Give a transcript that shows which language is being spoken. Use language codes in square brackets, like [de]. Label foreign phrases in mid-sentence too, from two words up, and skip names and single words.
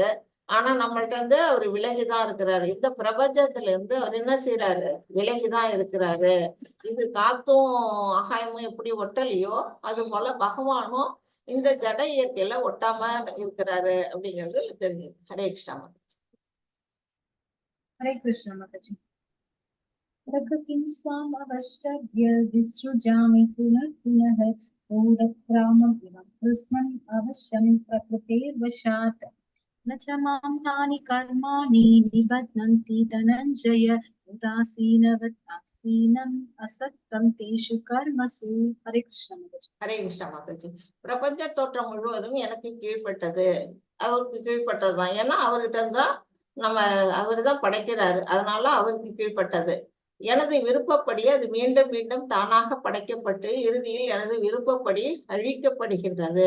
[ta] ஆனா நம்மள்ட்ட இருந்து அவர் விலகிதான் இருக்கிறாரு. இந்த பிரபஞ்சத்துல இருந்து அவர் என்ன செய்யறாரு? விலகிதான் இருக்கிறாரு. இது காத்தும் ஆகாயமும் எப்படி ஒட்டலையோ அது போல பகவானும் இந்த ஜட இயற்கையில ஒட்டாம இருக்கிறாரு அப்படிங்கிறது தெரியுது. ஹரே கிருஷ்ணா. [hi] हरे कृष्ण माताजी। [sa] प्रकृतिं स्वाम् अवष्टभ्य विसृजामि पुनः पुनः ऊढक्रामम् इमं कृष्णम् अवश्यं प्रकृतेर्वशात् न च मां तानि कर्माणि निबध्नन्ति धनञ्जय उदासीनवदासीनम् असक्तं तेषु कर्मसु। [hi] हरे कृष्ण माताजी। [ta] ஹரே கிருஷ்ணா மாதாஜி. பிரபஞ்ச தோற்றம் முழுவதும் எனக்கு கீழ்ப்பட்டது, அவருக்கு கீழ்ப்பட்டதுதான். ஏன்னா அவர்கிட்ட இருந்தா அவரு தான் படைக்கிறாரு, அதனால அவருக்கு கீழ்ப்பட்டது. எனது விருப்பப்படி அது மீண்டும் மீண்டும் தானாக படைக்கப்பட்டு இறுதியில் எனது விருப்பப்படி அழிக்கப்படுகின்றது.